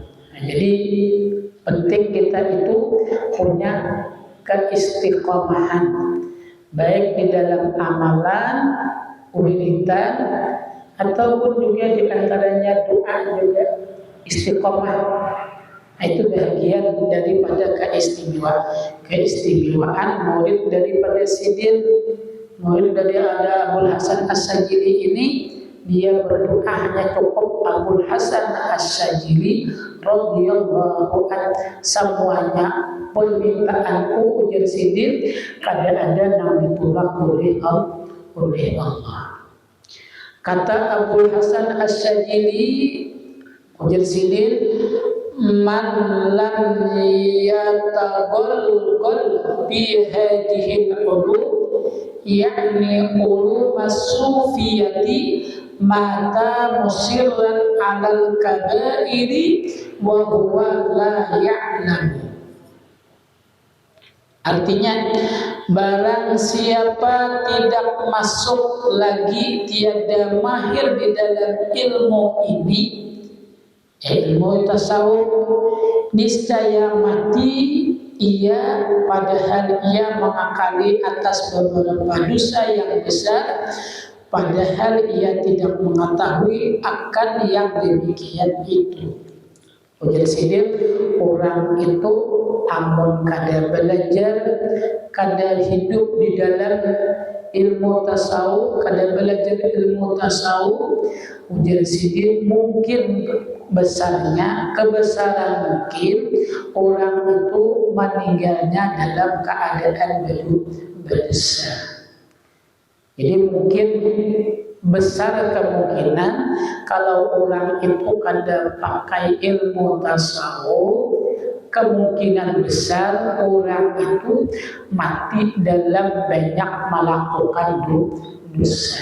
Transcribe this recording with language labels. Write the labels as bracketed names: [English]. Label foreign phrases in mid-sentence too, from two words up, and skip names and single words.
[Indonesian] Nah, jadi penting kita itu punya keistiqomahan, baik di dalam amalan, wiridan, ataupun juga di antaranya doa juga istiqomah. Itu bagian daripada keistimewaan murid daripada sidin, murid dari Abul Hasan As-Sajili ini. Dia berdoa hanya cukup Abul Hasan As-Sajili [Arabic] رضي الله عنه, [Banjar] semuanya permintaanku ujar sidin kada ada yang ditolak oleh Allah. Kata Abul Hasan As-Sajili ujar sidin, [Arabic] من لم يتغلغل بهذه العلوم يعني علوم الصوفية مات مصرا على الكبائر وهو لا يعلم. [Indonesian] Artinya, barang siapa tidak masuk lagi, tiada mahir di dalam ilmu ini, ilmu tasawuf, niscaya mati ia padahal ia mengakali atas beberapa dosa yang besar, padahal ia tidak mengetahui akan yang demikian itu. [Banjar] Ujar sidin, orang itu amun kada belajar, kada hidup di dalam ilmu tasawuf, kada belajar ilmu tasawuf, ujar sidin mungkin kebesaran mungkin orang itu meninggalnya dalam keadaan berdosa. Jadi mungkin besar kemungkinan kalau orang itu kada pakai ilmu tasawuf, kemungkinan besar orang itu mati dalam banyak melakukan dosa.